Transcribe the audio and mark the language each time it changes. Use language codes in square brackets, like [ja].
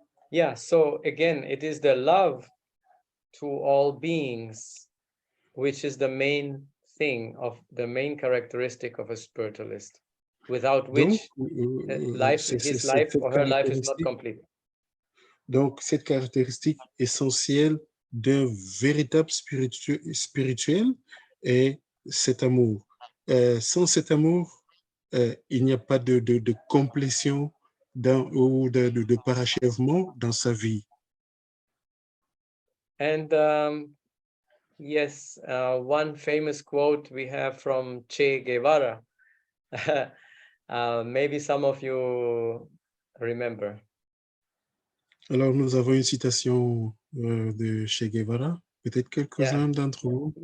[en] Yeah, so again, it is the love to all beings, which is the main thing of the main characteristic of a spiritualist, without which [fr] Donc, [en] his life or her life is not complete. [fr] Donc, cette caractéristique essentielle d'un véritable spirituel est cet amour. Sans cet amour, il n'y a pas de complétion ou de parachèvement dans sa vie. [en] And yes, one famous quote we have from Che Guevara, maybe some of you remember. [fr] Alors, nous avons une citation de Che Guevara. Peut-être quelques-uns d'entre vous.